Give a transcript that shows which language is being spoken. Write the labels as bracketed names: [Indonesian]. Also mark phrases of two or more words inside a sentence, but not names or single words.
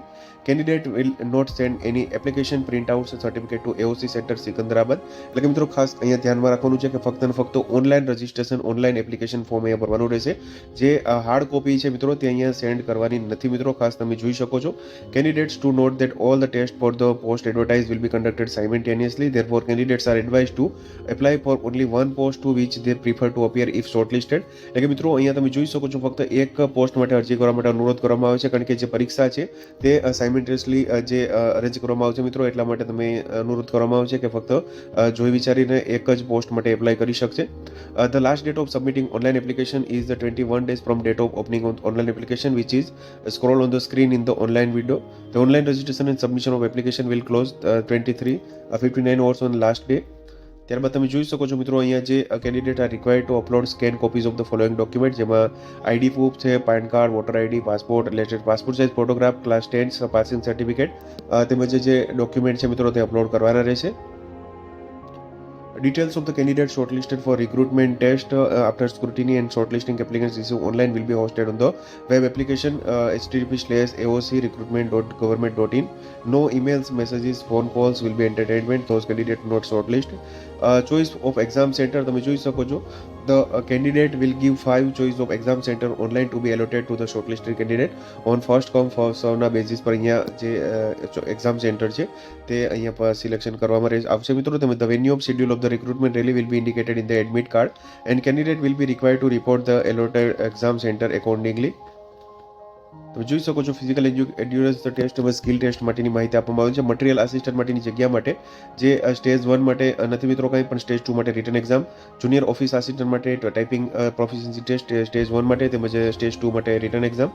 [English] Candidate will not send any application print out certificate to AOC centre Secunderabad. [Gujarati] એટલે કે મિત્રો ખાસ અહીંયા ધ્યાનમાં રાખવાનું છે કે ફક્ત અને ફક્ત [English] online registration online application form [Gujarati] અહીંયા ભરવાનું રહેશે. જે [English] hard copy [Gujarati] છે મિત્રો તે અહીંયા સેન્ડ કરવાની નથી મિત્રો, ખાસ તમે જોઈ શકો છો. [English] Candidates to note that all the test for the post advertise will be conducted simultaneously. Therefore, candidates are advised to apply for only one post to which they prefer to appear if shortlisted. [Gujarati] એટલે કે મિત્રો અહીંયા તમે જોઈ શકો છો ફક્ત એક પોસ્ટ માટે અરજી કરવા માટે અનુરોધ કરવામાં આવે છે, કારણ કે જે પરીક્ષા છે તે સાયમલ્ટેનિયસલી જે અરેન્જ કરવામાં આવશે મિત્રો, એટલા માટે તમે અનુરોધ કરવામાં આવે છે કે ફક્ત જોઈ વિચારીને એક જ પોસ્ટ માટે એપ્લાય કરી શકશે. [English] The last date of submitting online application is the 21 days from date of opening on online application, which is scroll on the screen in the online window. The online registration and submission of application will close 59 hours on last day. [Gujarati] ત્યારબાદ તમે જોઈ શકો છો મિત્રો અહીંયા જે [English] candidate are required to upload scan copies of the following document, [Gujarati] જેમાં [English] ID proof [Gujarati] છે, [English] PAN card, voter ID, passport, latest passport size photograph, class 10 passing certificate [Gujarati] તેમજ જે ડોક્યુમેન્ટ છે મિત્રો તે અપલોડ કરવાના રહેશે. [English] Details of the candidates shortlisted for recruitment test after scrutiny and shortlisting applicants received online will be hosted on the web application http://aocrecruitment.government.in. No emails, messages, phone calls will be entertainment. Those candidates not shortlist. Choice of exam center [Gujarati] તમે જોઈ શકો છો. [English] The candidate will give 5 choice of exam center online to be allotted to the shortlisted candidate on first come first serve [Gujarati] ના બેઝિસ પર અહીંયા જે એક્ઝામ સેન્ટર છે તે અહીંયા સિલેક્શન કરવામાં આવશે મિત્રો. [English] તેમજ the venue of schedule of the recruitment rally will be indicated in the admit card and candidate will be required to report the allotted exam center accordingly. [Gujarati] તમે જોઈ શકો છો [English] physical endurance test [Gujarati] તેમજ [English] skill test [Gujarati] માટેની માહિતી આપવામાં આવી છે. [English] material assistant [Gujarati] માટેની જગ્યા માટે જે સ્ટેજ 1 માટે નથી મિત્રો કંઈ, પણ સ્ટેજ 2 માટે [English] written exam, junior office assistant [Gujarati] માટે [English] typing proficiency test stage 1 [Gujarati] માટે તેમજ સ્ટેજ 2 માટે [English] written exam.